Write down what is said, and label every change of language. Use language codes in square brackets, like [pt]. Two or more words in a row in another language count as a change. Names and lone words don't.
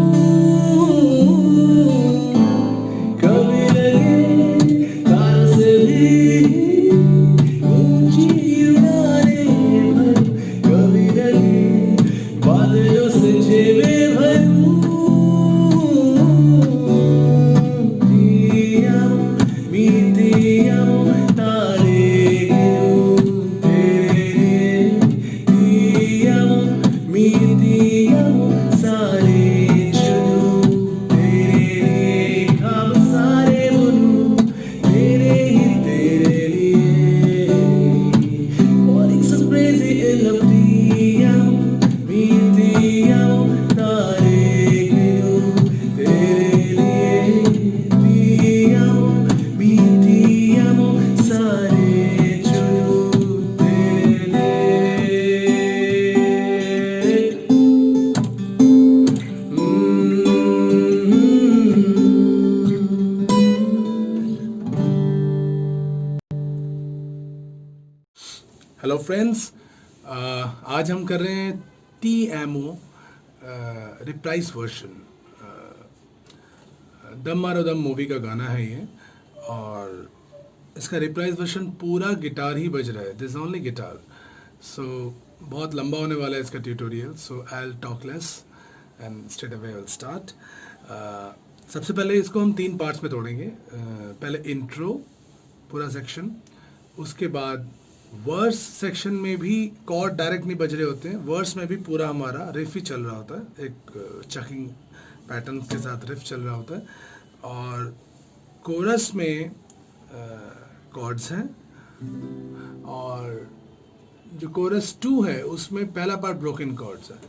[hi] कभी लगे तारों से भी ऊंची उड़ानें भरूं, कभी लगे बादलों से जेबें भरूं। मी [es] te amo, [hi] तारे गिनूं तेरे लिए, [es] te amo, मी te amo, [hi] सारे चुनूं तेरे लिए, ख्वाब सारे बुनूं तेरे लिए। [en] Falling so crazy in love, [es] te amo, मी te amo, [hi] तारे गिनूं तेरे लिए, [es] te amo, मी te amo, [hi] सारे चुनूं तेरे लिए। हेलो फ्रेंड्स, आज हम कर रहे हैं टी एमओ [en] reprise version. [hi] दम मारो दम मूवी का गाना है ये, और इसका [en] reprise version [hi] पूरा गिटार ही बज रहा है, [en] this only guitar. [hi] सो बहुत लंबा होने वाला है इसका ट्यूटोरियल, [en] so I will talk less and straight away will start. [hi] सबसे पहले इसको हम 3 पार्ट्स में तोड़ेंगे। पहले इंट्रो पूरा सेक्शन, उसके बाद [en] verse section [hi] में भी कॉर्ड डायरेक्ट नहीं बज रहे होते हैं, वर्स में भी पूरा हमारा रिफ ही चल रहा होता है, एक [en] chucking pattern [hi] के साथ रिफ चल रहा होता है, और कोरस में कॉर्ड्स हैं, और जो कोरस 2 है उसमें पहला पार्ट [en] broken chords [hi] है।